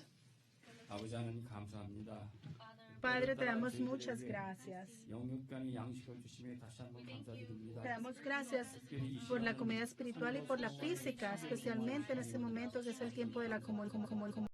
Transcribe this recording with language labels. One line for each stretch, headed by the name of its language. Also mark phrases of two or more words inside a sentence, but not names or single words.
Korean: 아버지 하나님 감사합니다.
Spanish: Padre, te damos muchas gracias.
Korean: 영육간의 양식을 주심에 다시 한번 감사드립니다.
Spanish: Te damos gracias por la comida espiritual y por la física, especialmente en este momento que es el tiempo de la comunión.